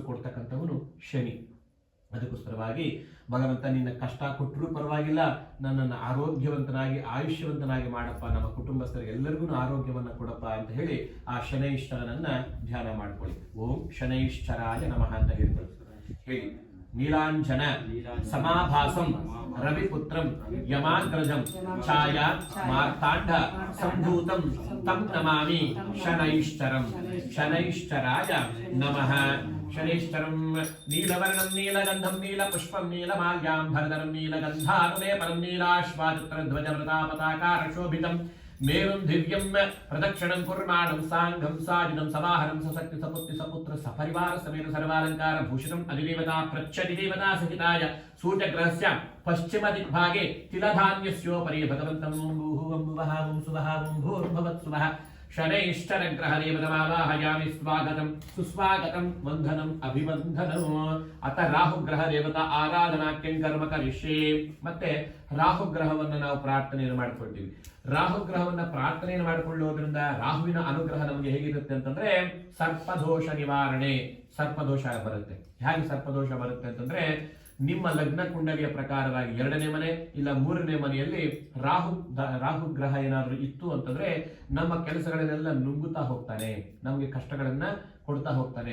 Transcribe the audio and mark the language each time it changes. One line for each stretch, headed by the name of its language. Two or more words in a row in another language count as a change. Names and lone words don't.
Kannada: ಕೊಡ್ತಕ್ಕಂಥವನು ಶನಿ ಅದಕ್ಕೋಸ್ಕರವಾಗಿ ಭಗವಂತ ನಿನ್ನ ಕಷ್ಟ ಕೊಟ್ಟರೂ ಪರವಾಗಿಲ್ಲ ನನ್ನನ್ನು ಆರೋಗ್ಯವಂತನಾಗಿ ಆಯುಷ್ಯವಂತನಾಗಿ ಮಾಡಪ್ಪ ನಮ್ಮ ಕುಟುಂಬಸ್ಥರಿಗೆ ಎಲ್ಲರಿಗೂ ಆರೋಗ್ಯವನ್ನ ಕೊಡಪ್ಪ ಅಂತ ಹೇಳಿ ಆ ಶನೈಶ್ಚರನನ್ನ ಧ್ಯಾನ ಮಾಡ್ಕೊಳ್ಳಿ
Sanskrit: ಓಂ ಶನೈಶ್ಚರಾಯ ನಮಃ
Kannada: ಅಂತ ಹೇಳ್ತಾರೆ ಹೇಳಿ
Sanskrit: ನೀಲಾಂಜನ ಸಮಾಭಾಸಂ ರವಿಪುತ್ರಂ ಯಮಾಗ್ರಜಂ ಛಾಯಾ ಮಾರ್ತಾಂಡ ಸಂಭೂತಂ ತಂ ನಮಾಮಿ ಶನೈಶ್ಚರಾಯ ನಮಃ ಶನೈಶ್ಚರಂ ನೀಲವರ್ಣಂ ನೀಲಗಂಧಂ ನೀಲಪುಷ್ಪಂ ನೀಲಮಾಲ್ಯಾಂಬರಧರಂ ನೀಲಗಂಧಾನುಲೇಪನಂ ನೀಲಾಶ್ವಾಚಿತ್ರಧ್ವಜವೃತಾಪತಾಕಾರ ಶೋಭಿತಂ ಮೇರುಂ ದಿವ್ಯಂ ಪ್ರದಕ್ಷಿಣಂ ಕುರ್ಮಾಣಂ ಸಾಂಗಂ ಸಾಜಿನಂ ಸವಾಹನಂ ಸಸಕ್ತಿ ಸಪುತ್ರಿ ಸಪುತ್ರ ಸಪರಿವಾರ ಸಮೇತ ಸರ್ವಾಲಂಕಾರ ಭೂಷಣಂ ಅಧಿದೇವತಾ ಪ್ರಚ್ಛದಿದೇವತಾ ಸಹಿತಾಯ ಸೂರ್ಯಗ್ರಹಸ್ಯ ಪಶ್ಚಿಮ ದಿಗ್ಭಾಗೆ ತಿಲಧಾನ್ಯಸ್ಯೋಪರಿ ಭಗವಂತಂ ಭೂವಂ ಭುವಃ ಸುವಃ ಭೂರ್ಭುವತ್ಸುವಃ ಶನೈಶ್ಚರಗ್ರಹ ದೇವತಮಾವಾಹಯಾಮಿ ಸ್ವಾಗತಂ ಸುಸ್ವಾಗತಂ ವಂದನಂ ಅಭಿವಂದನಂ. ಅತ ರಾಹುಗ್ರಹ ದೇವತಾ ಆರಾಧನಾಖ್ಯಂ ಕರ್ಮ ಕರಿಷ್ಯೆ.
Kannada: ಮತ್ತೆ ರಾಹುಗ್ರಹವನ್ನು ನಾವು ಪ್ರಾರ್ಥನೆಯನ್ನು ಮಾಡ್ಕೊಳ್ತೀವಿ. ರಾಹುಗ್ರಹವನ್ನ ಪ್ರಾರ್ಥನೆಯನ್ನು ಮಾಡಿಕೊಳ್ಳೋದ್ರಿಂದ ರಾಹುವಿನ ಅನುಗ್ರಹ ನಮಗೆ ಹೇಗಿರುತ್ತೆ ಅಂತಂದ್ರೆ ಸರ್ಪದೋಷ ನಿವಾರಣೆ. ಸರ್ಪದೋಷ ಬರುತ್ತೆ. ಹೇಗೆ ಸರ್ಪದೋಷ ಬರುತ್ತೆ ಅಂತಂದ್ರೆ, ನಿಮ್ಮ ಲಗ್ನ ಕುಂಡಲಿಯ ಪ್ರಕಾರವಾಗಿ 2ನೇ ಮನೆ ಇಲ್ಲ 3ನೇ ಮನೆಯಲ್ಲಿ ರಾಹು ಗ್ರಹ ಏನಾದ್ರೂ ಇತ್ತು ಅಂತಂದ್ರೆ ನಮ್ಮ ಕೆಲಸಗಳನ್ನೆಲ್ಲ ನುಂಗುತ್ತಾ ಹೋಗ್ತಾನೆ, ನಮಗೆ ಕಷ್ಟಗಳನ್ನ ಕೊಡ್ತಾ ಹೋಗ್ತಾನೆ.